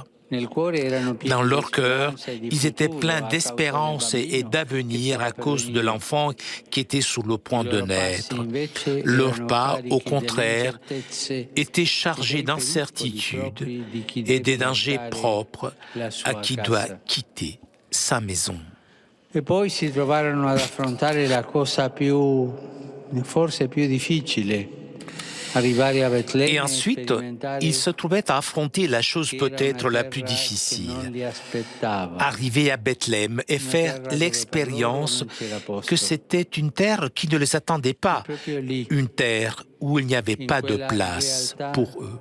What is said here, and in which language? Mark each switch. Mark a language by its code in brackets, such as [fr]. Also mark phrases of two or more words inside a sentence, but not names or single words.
[fr] Dans leur cœur, ils étaient pleins d'espérance et d'avenir à cause de l'enfant qui était sur le point de naître. Leurs pas, au contraire, étaient chargés d'incertitudes et des dangers propres à qui doit quitter sa maison. [it] E poi si trovarono ad affrontare la cosa forse più difficile. [fr] Et ensuite, ils se trouvaient à affronter la chose peut-être la plus difficile. Arriver à Bethléem et faire l'expérience que c'était une terre qui ne les attendait pas, une terre où il n'y avait pas de place pour eux.